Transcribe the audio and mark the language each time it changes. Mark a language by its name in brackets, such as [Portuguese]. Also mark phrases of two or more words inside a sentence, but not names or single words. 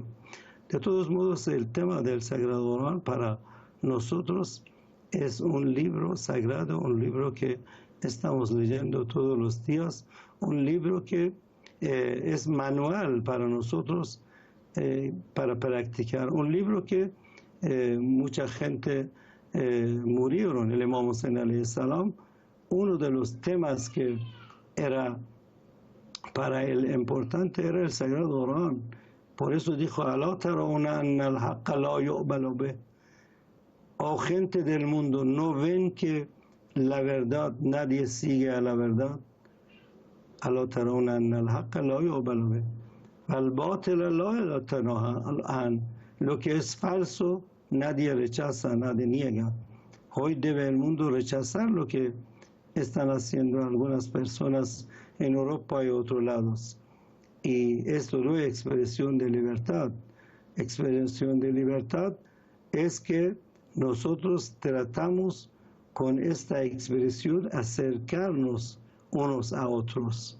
[Spanish] De todos modos, el tema del Sagrado Corán para nosotros es un libro sagrado, un libro que estamos leyendo todos los días, un libro que es manual para nosotros para practicar, un libro que mucha gente murieron. El Imam Hussein [Arabic] عليه السلام, [Spanish] uno de los temas que era para él importante era el Sagrado Corán. Por eso dijo: [Arabic] "ألا ترون أن الحق لا يقبل به". [Spanish] Oh gente del mundo, ¿no ven que la verdad, nadie sigue a la verdad? [Arabic] ألا ترون أن الحق لا يقبل به والباطل لا يتناهى عن. [Spanish] Lo que es falso, nadie rechaza, nadie niega. Hoy debe el mundo rechazar lo que están haciendo algunas personas en Europa y otros lados. Y esto no es expresión de libertad. Expresión de libertad es que nosotros tratamos con esta expresión acercarnos unos a otros.